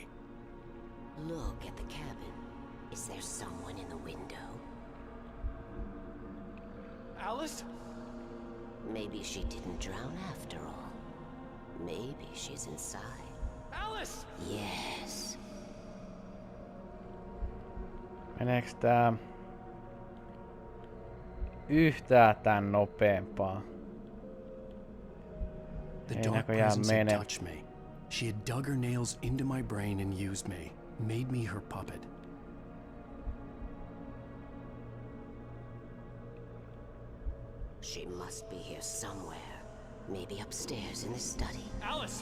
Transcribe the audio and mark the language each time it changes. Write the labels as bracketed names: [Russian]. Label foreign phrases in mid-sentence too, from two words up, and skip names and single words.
[English] Look at the cabin. Is there someone in the window? Alice? Maybe she didn't drown after all. Maybe she's inside. Alice! Yes. [Finnish] Meneeks tää yhtään tän nopeampaa? [English] The [Finnish] Ei [English] dark [Finnish] näköjään [English] presence had [Finnish] mene. [English] touched me. She had dug her nails into my brain and used me, made me her puppet. She must be here somewhere. Maybe upstairs in the study. Alice!